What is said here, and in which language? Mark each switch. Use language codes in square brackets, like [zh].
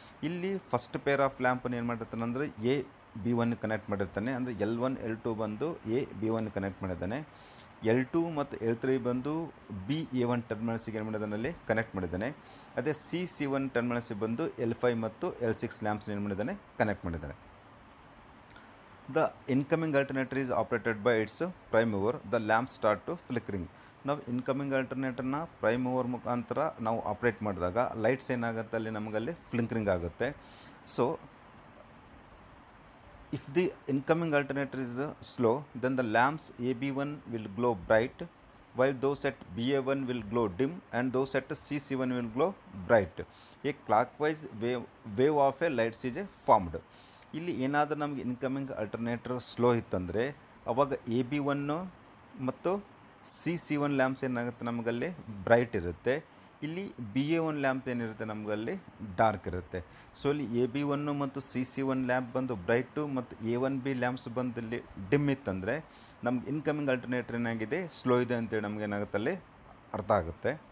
[kn] ಇಲ್ಲಿ first pair of ಲ್ಯಾಂಪನ್ನು ಏನು ಮಾಡಿರ್ತಾನೆ ಅಂದರೆ AB1 ಕನೆಕ್ಟ್ ಮಾಡಿರ್ತಾನೆ, ಅಂದರೆ L1 L2 ಬಂದು AB1 ಕನೆಕ್ಟ್ ಮಾಡಿದ್ದಾನೆ. L2 ಮತ್ತು L3 ಬಂದು BA1 ಟರ್ಮಿನಲ್ಸಿಗೆ ಏನು ಮಾಡಿದ್ದಾನೆ ಅಲ್ಲಿ ಕನೆಕ್ಟ್ ಮಾಡಿದ್ದಾನೆ. ಅದೇ C1 ಟರ್ಮಿನಲ್ಸಿಗೆ ಬಂದು L5 ಮತ್ತು L6 ಲ್ಯಾಂಪ್ಸ್ನ ಏನು ಮಾಡಿದ್ದಾನೆ ಕನೆಕ್ಟ್ ಮಾಡಿದ್ದಾನೆ. [en] The incoming alternator is operated by its prime mover. The lamps start to flickering. [kn] ನಾವು ಇನ್ಕಮಿಂಗ್ ಆಲ್ಟರ್ನೇಟರ್ನ ಪ್ರೈಮ್ ಮೂವರ್ ಮುಖಾಂತರ ನಾವು ಆಪ್ರೇಟ್ ಮಾಡಿದಾಗ ಲೈಟ್ಸ್ ಏನಾಗುತ್ತೆ ಅಲ್ಲಿ ನಮಗಲ್ಲಿ ಫ್ಲಿಂಕರಿಂಗ್ ಆಗುತ್ತೆ. [en] So if the incoming alternator is slow then the lamps AB1 will glow bright while those at BA1 will glow dim and those at CC1 will glow bright. A clockwise wave of a lights is formed. [kn] ಇಲ್ಲಿ ಏನಾದರೂ ನಮಗೆ incoming alternator slow ಇತ್ತಂದರೆ ಅವಾಗ AB1 ಮತ್ತು CC1 lamps ಏನಾಗುತ್ತೆ ನಮಗಲ್ಲಿ bright ಇರುತ್ತೆ. ಇಲ್ಲಿ BA1 lamp ಏನಿರುತ್ತೆ ನಮಗಲ್ಲಿ ಡಾರ್ಕ್ ಇರುತ್ತೆ. ಸೊ ಇಲ್ಲಿ AB1 ಮತ್ತು CC1 ಲ್ಯಾಂಪ್ ಬಂದು ಬ್ರೈಟು ಮತ್ತು A1B ಲ್ಯಾಂಪ್ಸ್ ಬಂದು ಇಲ್ಲಿ ಡಿಮ್ ಇತ್ತಂದರೆ ನಮ್ಗೆ ಇನ್ಕಮಿಂಗ್ ಆಲ್ಟರ್ನೇಟರ್ ಏನಾಗಿದೆ ಸ್ಲೋ ಇದೆ ಅಂತೇಳಿ ನಮಗೇನಾಗುತ್ತೆ ಅಲ್ಲಿ ಅರ್ಥ ಆಗುತ್ತೆ.